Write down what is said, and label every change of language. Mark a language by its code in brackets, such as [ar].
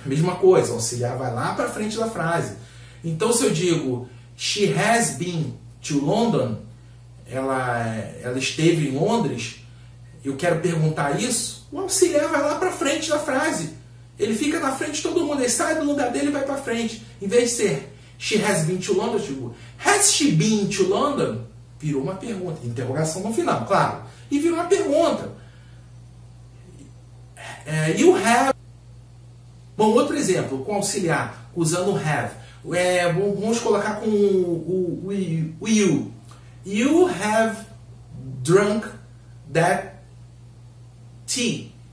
[pt] Mesma coisa, auxiliar vai lá para frente da frase. Então se eu digo, [en] she has been to London, [pt] ela esteve em Londres, eu quero perguntar isso, o auxiliar vai lá para frente da frase. Ele fica na frente de todo mundo, ele sai do lugar dele e vai para frente. Em vez de ser [en] she has been to London, [pt] tipo, [en] has she been to London? [pt] Virou uma pergunta, interrogação no final, claro. E virou uma pergunta. [en] You have. [pt] Bom, outro exemplo, com auxiliar, usando o have. Vamos colocar com o you. [en] You have drunk that tea.